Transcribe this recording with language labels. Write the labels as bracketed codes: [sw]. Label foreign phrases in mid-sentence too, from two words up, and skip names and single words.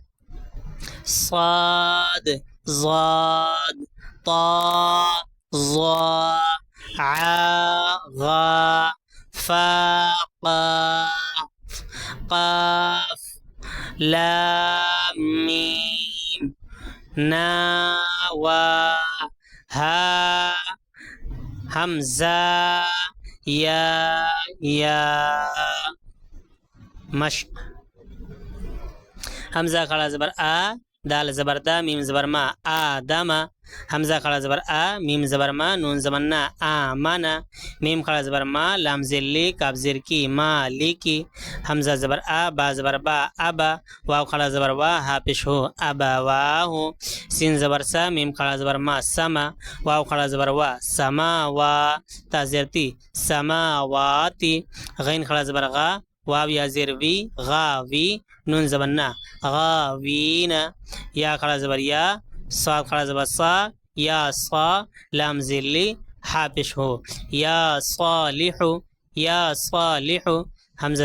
[ur] صاد ضاد طا ظا عا غا فا قاف قاف لام میم نا وا ہا حمزہ یا مشق. حمزہ کھڑا زبر آ، دال زبر دا، میم زبر ما، آدما، حمزہ کھڑا زبر آ، میم زبر ما، نون زبر نا، آمنا، میم کھڑا زبر ما، لام زیر لی، کاف زیر کی، ما لی کی، حمزہ زبر آ، با زبر با، ابا، واو کھڑا زبر وا، ہا پیش ہو، ابا واہو، سین زبر سا، میم کھڑا زبر ما، سما، واو کھڑا زبر وا، سما وا، تا زیر تی، سماواتی، غین کھڑا زبر غا، واو یا زیر وی، غاوی، نون زبر نا، غاوین، یا کھڑا زبر یا، صاد کھڑا زبر صا، یا صا، لام زیر لی، ہا پیش ہو، [ar] یا صالح، یا صالح، [ur] حمزہ